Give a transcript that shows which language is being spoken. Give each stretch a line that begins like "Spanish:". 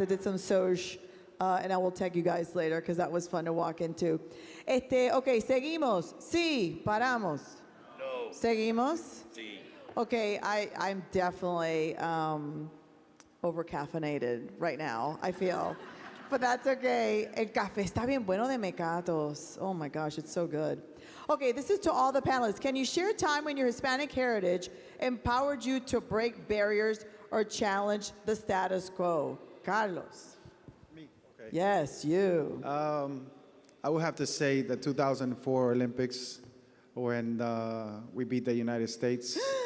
English: I did some Soj, and I will tag you guys later because that was fun to walk into.
Spanish: Okay, seguimos. Sí, paramos. No. Seguimos. Sí.
English: Okay, I'm definitely over-caffeinated right now, I feel. But that's okay.
Spanish: El café está bien bueno de Mecatos.
English: Oh my gosh, it's so good. Okay, this is to all the panelists. Can you share a time when your Hispanic heritage empowered you to break barriers or challenge the status quo? Carlos. Me, okay. Yes, you. I would have to say the 2004 Olympics when we beat the United States.